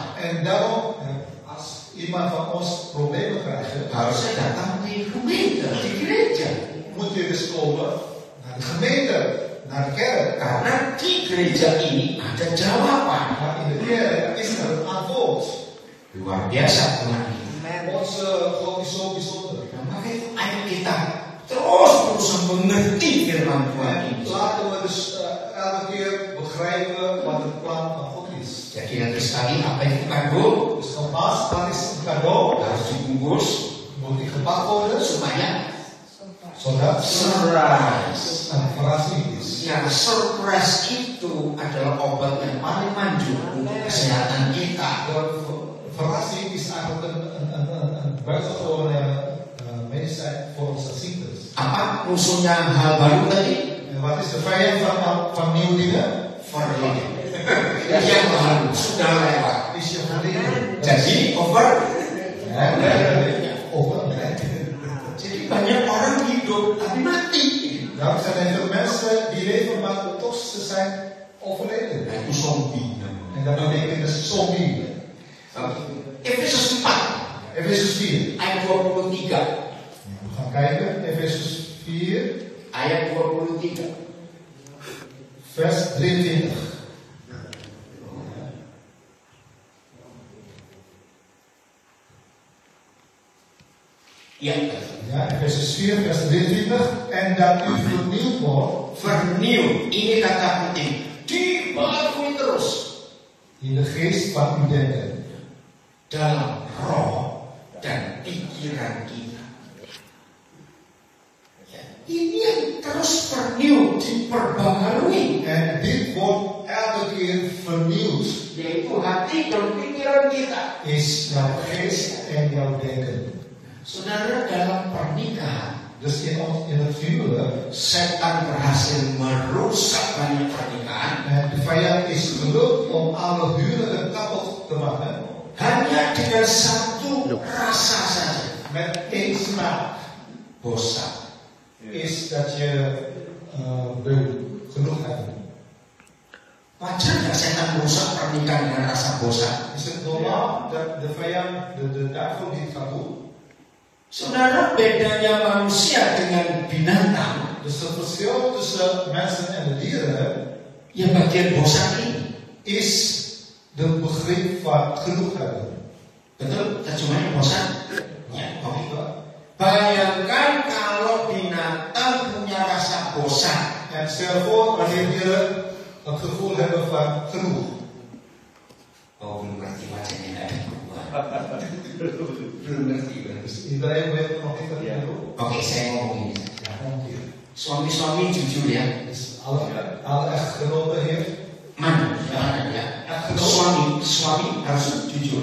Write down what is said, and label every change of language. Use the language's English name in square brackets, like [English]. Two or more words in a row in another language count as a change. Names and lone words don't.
[Dutch] En daarom, als iemand van ons problemen krijgt, [Indonesian] harusnya datang di gemeente, di gereja. [Dutch] moet je dus komen naar de gemeente, naar de kerk. [Indonesian] Karena di gereja ini ada jawaban. [Dutch] Maar in de kerk is er een antwoord. [Indonesian] Luar biasa Tuhan ini. [Dutch] Onze God is zo bijzonder. [Indonesian] Nah, maka itu ayo kita terus berusaha mengerti firman Tuhan ini. [Dutch] Laten we dus elke keer begrijpen wat het plan van God is. [Indonesian] Jadi nanti sekali apa yang kita kado [Dutch] Dus nogmaals, dat is een cadeau. [Indonesian] harus dibungkus [Dutch] Moet die gepakt worden, [Indonesian] supaya [Dutch] zodat [Indonesian] surprise. [Dutch] een verrassing is. [Indonesian] Ya, surprise itu adalah obat yang paling manjur untuk kesehatan kita. [Dutch] De verrassing is eigenlijk een buitengewone medicijn voor onze ziektes. [Indonesian] Apa musuhnya hal baru tadi? [Dutch] En wat is de vijand van nieuwe dingen? Verleden. [Indonesian] Yang lalu sudah lewat. [Dutch] Is je verleden. [Indonesian] Jadi over. Jadi banyak orang hidup tapi mati. [Dutch] Daarom zijn er veel mensen die leven, maar toch ze zijn overleden. [Indonesian] Nah, itu zombie. [Dutch] En dat betekent dus zombie. [Indonesian] Efesus 4 [Dutch] Efesus 4. [Indonesian] ayat 23. [Dutch] We gaan kijken. [Indonesian] Efesus 4, Ayat 23. [Dutch] vers 23. [Indonesian] Ya, [Dutch] Ja, Efesus 4, vers 23. En dat u vernieuwd wordt vernieuw. [Indonesian] Ini kata penting. Dibalui terus [Dutch] in de geest van uw denken. [Indonesian] dalam roh dan pikiran kita. Ya, ini yang terus vernieuw, diperbaharui, [Dutch] En dit wordt elke keer vernieuwd. [Indonesian] yaitu hati dan pikiran kita. [Dutch] Is jouw geest en jouw denken. [Indonesian] Saudara, dalam pernikahan [Dutch] Dus in het huwelijk. [Indonesian] setan berhasil merusak banyak pernikahan [Dutch] En de vijand is gelukt om alle huwelijken kapot te maken. [Indonesian] hanya dengan satu rasa saja, [Dutch] Met één smaak. [Indonesian] bosan. [Dutch] Is dat je genoeg hebt. [Indonesian] Wajar nggak setan merusak pernikahan dengan rasa bosan? [Dutch] Is het normaal dat de vijand, de duivel dit gaat doen? [Indonesian] Saudara, bedanya manusia dengan binatang, [Dutch] Dus het verschil tussen mensen en de dieren [Indonesian] ya bagian bosan ini. [Dutch] is de begrip van genoeg hebben. [Indonesian] Betul? Terjemahnya bosan? Ya, oke. Bayangkan kalau binatang punya rasa bosan. [Dutch] En stel voor wanneer dieren het gevoel hebben van genoeg. [Indonesian] Oh, belum ngerti wajahnya nggak ada perubahan. Belum ngerti. [Dutch] Dus iedereen weet nog niet dat het genoeg. [Indonesian] Oke, saya ngomong ini. [Dutch] Ja, ongeveer. [Indonesian] Suami-suami jujur ya. [Dutch] Dus alle echtgenoten hier. [Indonesian] Mana? Jangan ya. Suami harus jujur.